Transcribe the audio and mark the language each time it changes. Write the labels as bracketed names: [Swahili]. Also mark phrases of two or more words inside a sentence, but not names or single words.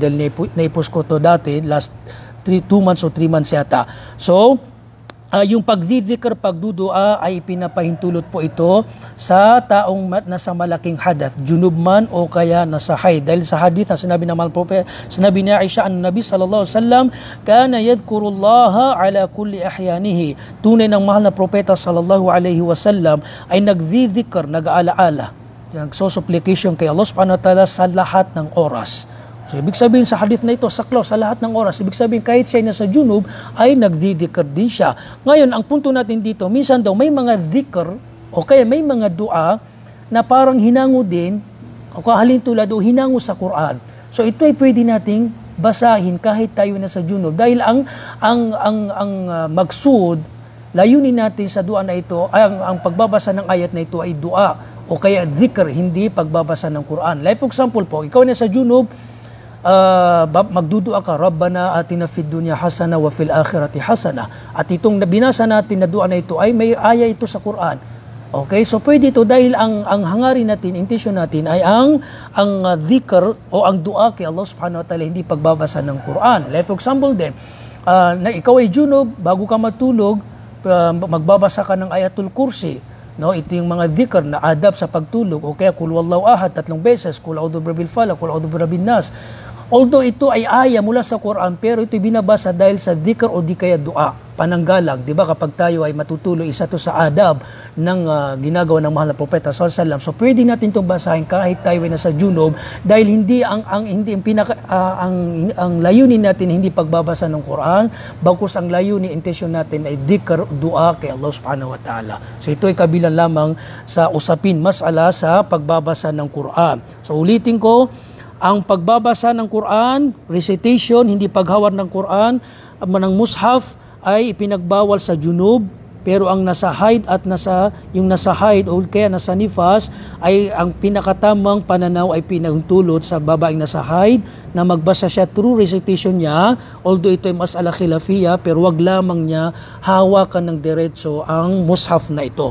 [Filipino] Dahil naipos ko to dati, [English] last 2 months [Filipino] o 3 months yata. So, yung pagdidikr, pagdudua ay pinapahintulot po ito sa taong nasa malaking hadath, junub man o kaya nasa haid. Dahil sa hadith na sinabi ng mahal propeta, sinabi ni Aisha ang Nabi [Arabic] صلى الله عليه وسلم, كان يذكر الله على كل أحيانه. [Filipino] Tunay ng mahal na propeta [Arabic] صلى الله عليه وسلم [Filipino] ay nagdidikr, nag-aalaala, nagsusupplication kay [Arabic] الله سبحانه وتعالى [Filipino] sa lahat ng oras. So, ibig sabihin sa hadith na ito, saklaw sa lahat ng oras. Ibig sabihin, kahit siya nasa junub, ay nagdidikr din siya. Ngayon, ang punto natin dito, minsan daw may mga dhikr, o kaya may mga dua, na parang hinango din, o kahalin tulad o hinango sa Quran. So, ito ay pwede nating basahin kahit tayo nasa junub. Dahil ang maksud, layunin natin sa dua na ito, ang pagbabasa ng ayat na ito ay dua, o kaya dhikr, hindi pagbabasa ng Quran. [English] Like for example [Filipino] po, ikaw nasa junub, magdudua ka, [Arabic] ربنا آتنا في الدنيا حسنة وفي الآخرة حسنة. [Filipino] At itong binasa natin na dua na ito ay may aya ito sa Quran. Okay, so pwede ito dahil ang hangarin natin, intention natin ay ang dhikr o ang dua kay [Arabic] الله سبحانه وتعالى, [Filipino] hindi pagbabasa ng Quran. [English] Like for example [Filipino] din, na ikaw ay junub, bago ka matulog, magbabasa ka ng [Arabic] آية الكرسي. [Filipino] No, ito yung mga dhikr na adab sa pagtulog, o kaya [Arabic] قل هو الله أحد [Filipino] 3 beses, [Arabic] قل أعوذ برب الفلق, قل أعوذ برب الناس. [Filipino] Although ito ay aya mula sa Quran, pero ito binabasa dahil sa dhikr o di kaya dua, pananggalang. Di ba kapag tayo ay matutulog, isa to sa adab ng ginagawa ng mahal na propeta [Arabic] صلى الله عليه وسلم. [Filipino] So pwede natin itong basahin kahit tayo ay nasa junub, dahil hindi ang layunin natin hindi pagbabasa ng Quran, bagkus ang layunin, intention natin ay dhikr, dua kay [Arabic] الله سبحانه وتعالى. [Filipino] So ito ay kabilang lamang sa usapin mas'ala sa pagbabasa ng Quran. So ulitin ko, ang pagbabasa ng Quran, recitation, hindi paghawar ng Quran, ng mushaf ay ipinagbawal sa junub, pero ang nasa haid at yung nasa haid o kaya nasa nifas ay ang pinakatamang pananaw ay pinahintulot sa babaeng nasa haid na magbasa siya [English] through recitation [Filipino] niya, although ito ay [Arabic] مسألة خلافية, [Filipino] pero wag lamang niya hawakan ng diretso ang mushaf na ito.